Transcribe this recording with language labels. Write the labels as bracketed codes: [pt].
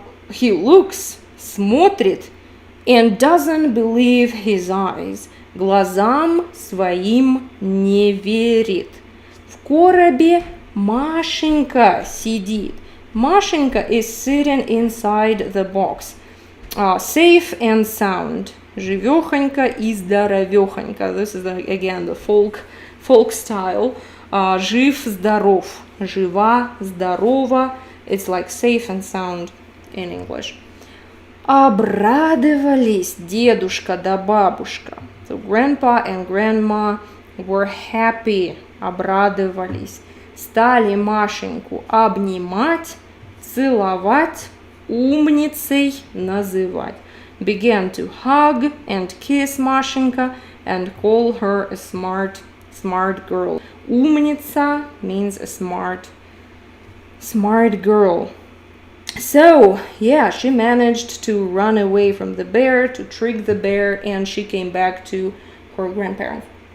[en] He looks, смотрит, and doesn't believe his eyes. [ru] Глазам своим не верит. В коробе Машенька сидит. [en] Машенька is sitting inside the box. Safe and sound. [ru] Живехонька и здоровехонька. [en] This is again the folk style. [ru] Жив, здоров. Жива, здорова. [en] It's like safe and sound in English. [ru] Обрадовались дедушка да бабушка. [en] So grandpa and grandma were happy. [ru] Обрадовались. Стали Машеньку обнимать, целовать, умницей называть. [en] Began to hug and kiss Машенька and call her a smart girl. Умница means a smart girl. So, yeah, she managed to run away from the bear, to trick the bear, and she came back to her grandparents.